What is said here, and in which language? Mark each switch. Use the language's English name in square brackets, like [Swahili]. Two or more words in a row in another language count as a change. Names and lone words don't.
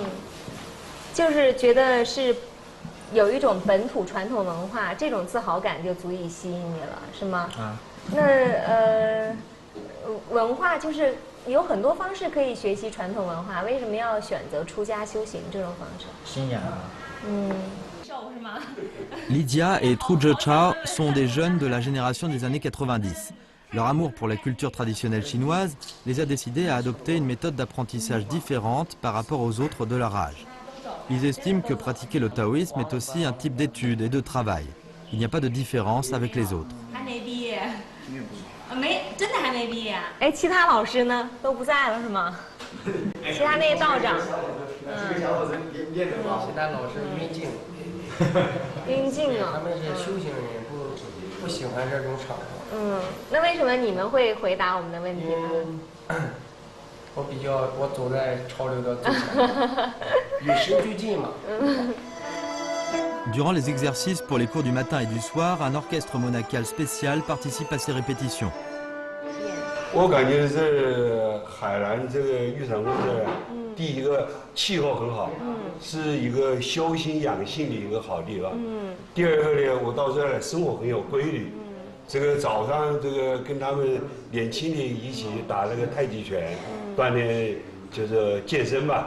[Chinese] 就是觉得是有一种本土传统文化，这种自豪感就足以吸引你了，是吗？那文化就是有很多方式可以学习传统文化，为什么要选择出家修行这种方式？信仰啊。是吗 [French] Lydia et Truzhe Chao sont des jeunes de la génération des années 90. Leur amour pour la culture traditionnelle chinoise les a décidés à adopter une méthode d'apprentissage différente par rapport aux autres de leur âge. Ils estiment que pratiquer le taoïsme est aussi un type d'étude et de travail. Il n'y a pas de différence avec les autres. [Chinese] 真的还没毕业啊？其他老师呢？都不在了是吗？其他那些道长，其他老师晕镜。晕镜啊！他们是修行人，不喜欢这种场合。那为什么你们会回答我们的问题呢？我走在潮流的最前，与时俱进嘛。 [French] Durant les exercices pour les cours du matin et du soir, un orchestre monacal spécial participe à ces répétitions. [Chinese] 我感觉是海南这个玉山宫的第一个气候很好，是一个修心养性的一个好地方。第二个呢，我到这儿来生活很有规律。这个早上这个跟他们年轻的一起打那个太极拳，锻炼就是健身吧。